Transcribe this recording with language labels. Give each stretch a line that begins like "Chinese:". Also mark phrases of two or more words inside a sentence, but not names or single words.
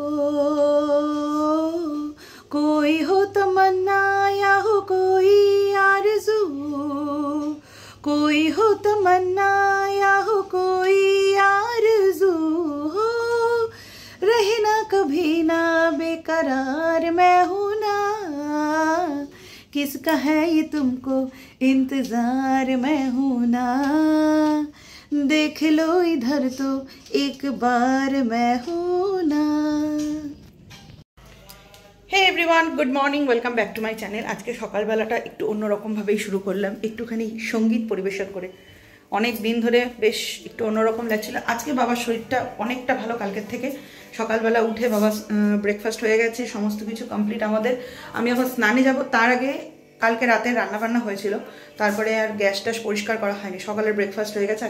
Hindi: कोई हो तमन्ना या हो कोई आरज़ू, कोई हो तमन्ना या हो कोई आरज़ू हो, रहे ना कभी ना बेकरार मैं हूँ ना, किसका है ये तुमको इंतज़ार मैं हूँ ना, देख लो इधर तो एक बार मैं हूँ ना।
English: Hey everyone, good morning, welcome back to my channel.
Bangla: আজ কে সকাল বেলাটা একটু অন্যরকম ভাবেই শুরু করলাম, একটুখানি সংগীত পরিবেশন করে। অনেক দিন ধরে বেশ একটু অন্যরকম লাগছিল। আজ কে বাবার শরীরটা অনেকটা ভালো, কালকের থেকে সকালবেলা উঠে বাবা ব্রেকফাস্ট হয়ে গেছে, সমস্ত কিছু কমপ্লিট আমাদের। আমি এখন স্নানে যাব, তার আগে কালকে রাতে রান্না বান্না হয়েছিল, তারপরে আর গ্যাস ট্যাস পরিষ্কার করা হয়নি। সকালের ব্রেকফাস্ট হয়ে গেছে।